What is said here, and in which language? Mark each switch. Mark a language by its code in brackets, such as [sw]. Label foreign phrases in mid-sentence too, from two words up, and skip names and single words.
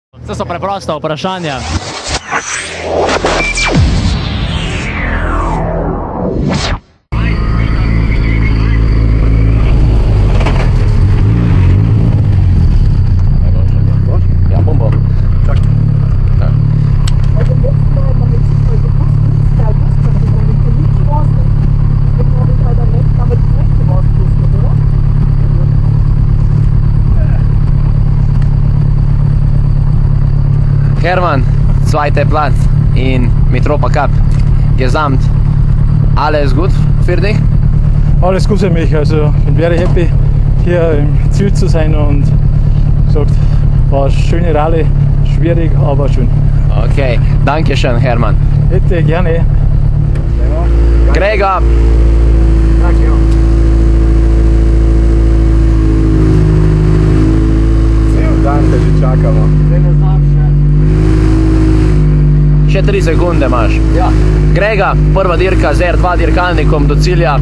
[sl] To so preprosta vprašanja. Ja, bombo. Čak. Ja. [de] Hermann, zweiter Platz in Mitropa Cup. Gesamt. Alles gut für dich? Alles gut für mich, also ich bin [en] very happy [de] hier im Ziel zu sein und gesagt, war eine schöne Rallye, schwierig, aber schön. Okay, danke schön, Hermann. Bitte, gerne. [sl] Gregor! Cel dan te že čakamo. Še 3 sekunde imaš. Ja. Grega, prva dirka z R2 dirkalnikom do cilja.